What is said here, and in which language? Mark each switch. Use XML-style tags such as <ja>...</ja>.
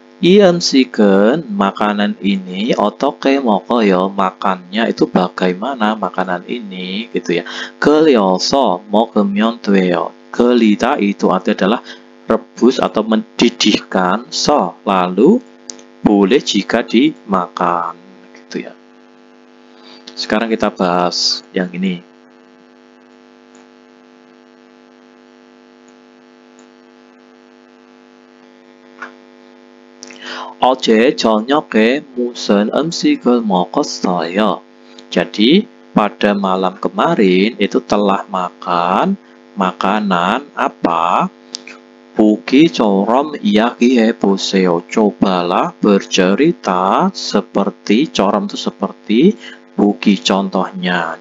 <ko>이 음식은</ko> <id>makanan ini</id> <ko>어떻게 먹어요?</ko> <id>Makannya itu bagaimana makanan ini gitu ya.</id> <ko>끓여서 먹으면 돼요.</ko> <id>끓이다 itu artinya adalah rebus atau mendidihkan. So lalu boleh jika dimakan gitu ya. Sekarang kita bahas yang ini.</id> <ko>어제 저녁에 무슨 음식을 먹었어요?</ko> <id>Jadi pada malam kemarin itu telah makan makanan apa?</id> <ko>보기처럼 이야기해보세요.</ko> <id>Cobalah bercerita seperti corom itu seperti 보기 contohnya.</id>